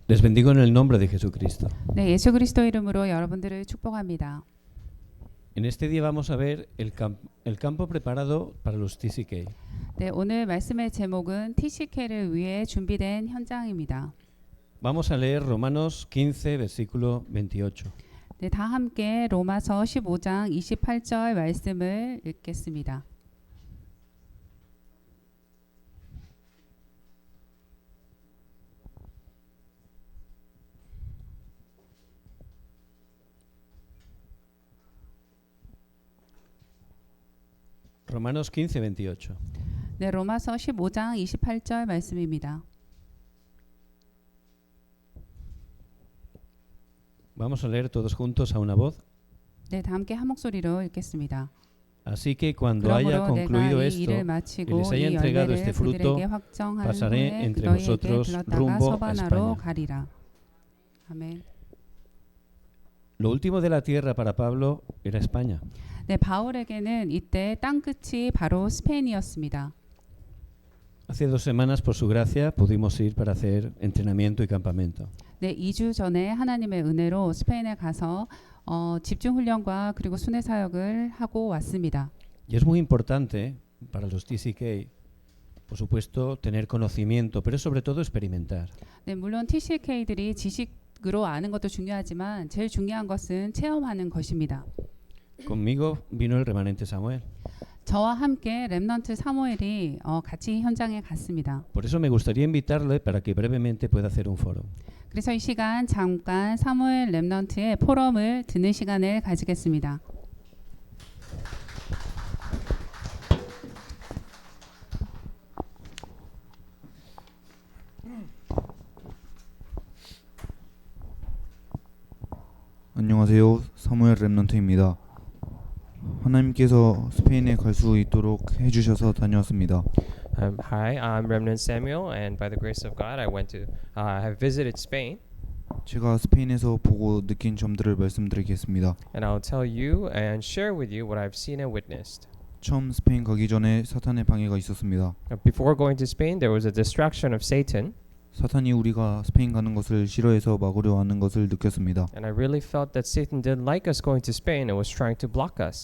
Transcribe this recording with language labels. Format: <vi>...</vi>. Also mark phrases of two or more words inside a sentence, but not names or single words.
<es>Les bendigo en el nombre de Jesucristo.</es> <ko>네, 예수 그리스도 이름으로 여러분들을 축복합니다.</ko> <es>En este día vamos a ver el campo preparado para los TCK.</es> <ko>네, 오늘 말씀의 제목은 TCK를 위해 준비된 현장입니다.</ko> <es>Vamos a leer Romanos 15, versículo 28.</es> <ko>네, 다 함께 로마서 15장 28절 말씀을 읽겠습니다.</ko> <es>Romanos 15, 28.</es> <ko>네, 로마서 15장 28절 말씀입니다.</ko> <es>Vamos a leer todos juntos a una voz.</es> <ko>네, 다 함께 한 목소리로 읽겠습니다.</ko> <es>Así que cuando haya</es> <ko>그러므로</ko> <es>concluido</es> <ko>내가 이</ko> <es>esto</es> <ko>일을</ko> <es>y</es> <ko>마치고</ko> <es>les haya</es> <ko>이</ko> <es>entregado este</es> <ko>열매를</ko> <es>fruto,</es> <ko>그들에게 확정한</ko> <es>pasaré</es> <ko>후에</ko> <es>entre</es> <ko>너희에게</ko> <es>vosotros</es> <ko>불렀다가</ko> <es>rumbo a</es> <ko>서바나로</ko> <es>España.</es> <ko>가리라. 아멘.</ko> <es>Lo último de la tierra para Pablo era España.</es> <ko>네, 바울에게는 이때 땅 끝이 바로 스페인이었습니다.</ko> <es>Hace 2 semanas, por su gracia, pudimos ir para hacer entrenamiento y campamento.</es> <ko>네, 2주 전에 하나님의 은혜로 스페인에 가서 집중 훈련과 그리고 순회 사역을 하고 왔습니다.</ko> <es>Y es muy importante para los TCK, por supuesto, tener conocimiento, pero sobre todo experimentar.</es> <ko>네, 물론 TCK들이 지식으로 아는 것도 중요하지만 제일 중요한 것은 체험하는 것입니다.</ko> <es>Conmigo vino el remanente Samuel.</es> <ko>저와 함께 렘넌트 사무엘이 같이 현장에 갔습니다.</ko> <es>Por eso me gustaría invitarle para que brevemente pueda hacer un foro.</es> <ko>그래서 이 시간 잠깐 사무엘 렘넌트의 포럼을 듣는 시간을 가지겠습니다. 안녕하세요. 사무엘 렘넌트입니다. 하나님께서 스페인에 갈 수 있도록 해주셔서 다녀왔습니다.</ko> <en>Hi, I'm Remnant Samuel, and by the grace of God, I went to have visited Spain,</en> <ko>제가 스페인에서 보고 느낀 점들을 말씀드리겠습니다.</ko> <en>and I'll tell you and share with you what I've seen and witnessed.</en> <ko>처음 스페인 가기 전에 사탄의 방해가 있었습니다.</ko> <en>Before going to Spain, there was a distraction of Satan,</en> <ko>사탄이 우리가 스페인 가는 것을 싫어해서 막으려 하는 것을 느꼈습니다.</ko> <en>and I really felt that Satan didn't like us going to Spain and was trying to block us.</en>